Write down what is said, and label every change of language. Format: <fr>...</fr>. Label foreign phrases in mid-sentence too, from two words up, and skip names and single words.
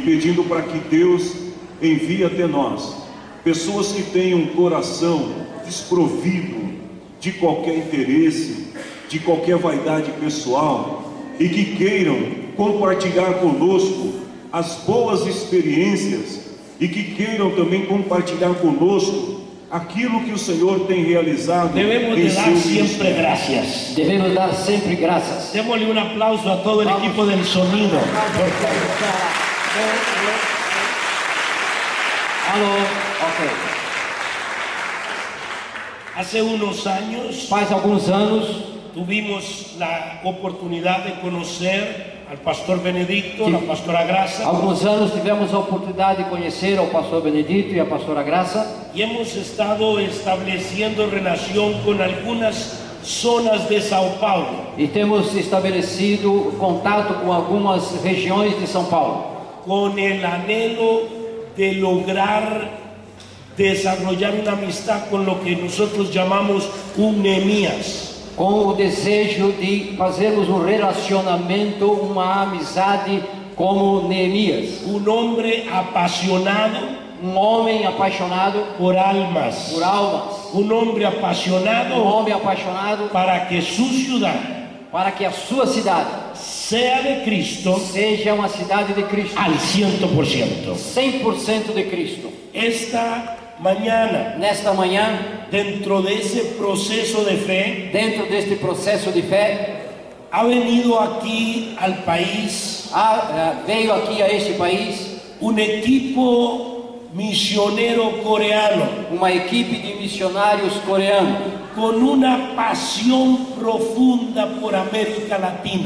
<pt>pedindo para que Deus envie até nós pessoas que tenham um coração desprovido de qualquer interesse, de qualquer vaidade pessoal, e que queiram compartilhar conosco as boas experiências e que queiram também compartilhar conosco aquilo que o Senhor tem realizado.</pt> <es>Debemos de dar siempre gracias.</es> <pt>Debemos dar sempre graças.</pt> <es>Démosle un aplauso a todo el equipo del sonido. Hace unos años,</es> <pt>faz alguns anos,</pt> <es>tuvimos la oportunidad de conocer al pastor Benedicto, la pastora Graça.</es> <pt>Alguns anos tivemos a oportunidade de conhecer ao pastor Benedito e a pastora Graça.</pt> <es>Y hemos estado estableciendo relación con algunas zonas de São Paulo.</es> <pt>E temos estabelecido contato com algumas regiões de São Paulo.</pt> <es>Con el anhelo de lograr desarrollar una amistad con lo que nosotros llamamos un Neemías.</es> <pt>Com o desejo de fazermos um relacionamento, uma amizade como Neemias.</pt> <es>Un hombre apasionado,</es> <pt>um homem apaixonado</pt> <es>por almas, un hombre apasionado, para que su ciudad,</es> <pt>para que a sua cidade</pt> <es>sea de Cristo,</es> <pt>seja uma cidade de Cristo</pt> <es>al 100%.</es> <pt>100% de Cristo. Nesta manhã, dentro desse processo de fé,</pt> <es>ha venido aqui</es> <pt>ao país, veio aqui a este país, um equipo missioneiro coreano, uma equipe de missionários coreanos, com uma paixão profunda por América Latina,</pt>